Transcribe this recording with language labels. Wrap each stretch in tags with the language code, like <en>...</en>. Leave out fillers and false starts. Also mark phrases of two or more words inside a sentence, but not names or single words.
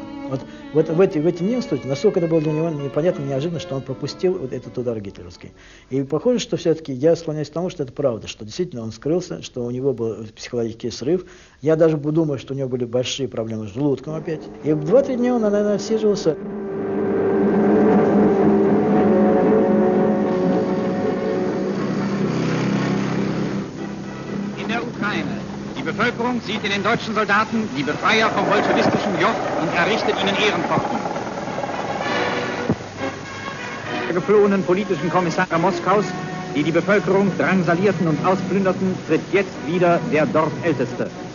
<ru>Вот в эти дни настолько это было для него непонятно, неожиданно, что он пропустил вот этот удар гитлеровский. И похоже, что все-таки я склоняюсь к тому, что это правда, что действительно он скрылся, что у него был психологический срыв. Я даже думаю, что у него были большие проблемы с желудком опять. И в 2-3 дня он, наверное, отсиживался.</ru> <de>Die Bevölkerung sieht in den deutschen Soldaten die Befreier vom bolschewistischen Joch und errichtet ihnen Ehrenpforten. Der geflohenen politischen Kommissare Moskaus, die die Bevölkerung drangsalierten und ausplünderten, tritt jetzt wieder der Dorfälteste.</de>